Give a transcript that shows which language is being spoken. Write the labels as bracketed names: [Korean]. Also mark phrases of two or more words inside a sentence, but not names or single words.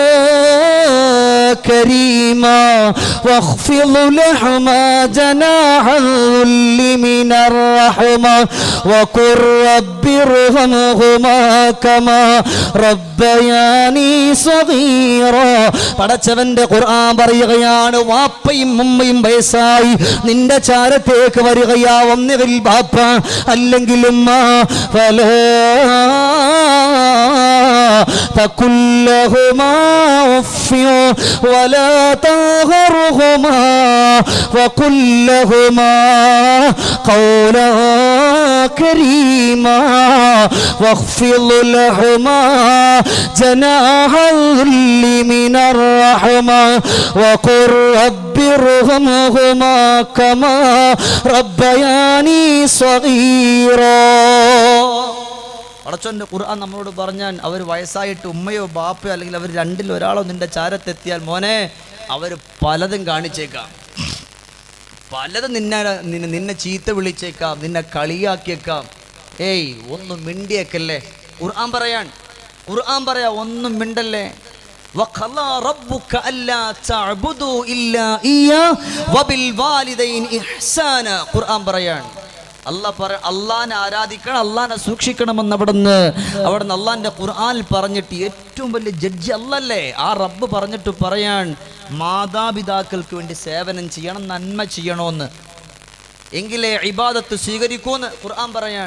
[Arabic] كريما واخفض لهما جناح الذل من الرحمة وقل رب ارحمهما كما ربياني صغيرا. [Malayalam] പടച്ചവന്റെ ഖുർആൻ പറയുകയാണ്, വാപ്പയും ഉമ്മയും വയസ്സായി നിന്റെ ചാരത്തേക്ക് വരികയാ, ഒന്നുകിൽ ബാപ്പ അല്ലെങ്കിൽ ഉമ്മ, [Arabic] فلا تقل لهما أف ولا تنهرهما وقل لهما قولا كريما واخفض لهما جناح الذل من الرحمة وقل رب ارحمهما كما ربياني صغيرا. [Malayalam] പടച്ചോന്റെ ഖുർആൻ നമ്മളോട് പറഞ്ഞാൽ അവർ വയസ്സായിട്ട് ഉമ്മയോ ബാപ്പയോ അല്ലെങ്കിൽ അവർ രണ്ടിൽ ഒരാളോ നിന്റെ ചാരത്തെത്തിയാൽ മോനെ അവർ പലതും കാണിച്ചേക്കാം, പലതും നിന്നെ ചീത്ത വിളിച്ചേക്കാം, നിന്നെ കളിയാക്കിയേക്കാം. ഏയ് ഒന്നും മിണ്ടിയേക്കല്ലേ. ഖുർആൻ പറയാ ഒന്നും മിണ്ടല്ലേ. [Arabic] وَقَضَى رَبُّكَ أَلَّا تَعْبُدُوا إِلَّا إِيَّاهُ وَبِالْوَالِدَيْنِ إِحْسَانًا. [Malayalam] ഖുർആൻ പറയാണ്, അള്ളാഹനെ ആരാധിക്കണം, അള്ളാഹനെ സൂക്ഷിക്കണമെന്ന് അവിടുന്ന് അള്ളാഹിന്റെ ഖുർആനിൽ പറഞ്ഞിട്ട് ഏറ്റവും വലിയ ജഡ്ജി അല്ലല്ലേ, ആ റബ്ബ് പറഞ്ഞിട്ട് പറയാൻ മാതാപിതാക്കൾക്ക് വേണ്ടി സേവനം ചെയ്യണം, നന്മ ചെയ്യണമെന്ന്, എങ്കിലേ ഇബാദത്ത് സ്വീകരിക്കൂന്ന് ഖുർആൻ പറയാൻ.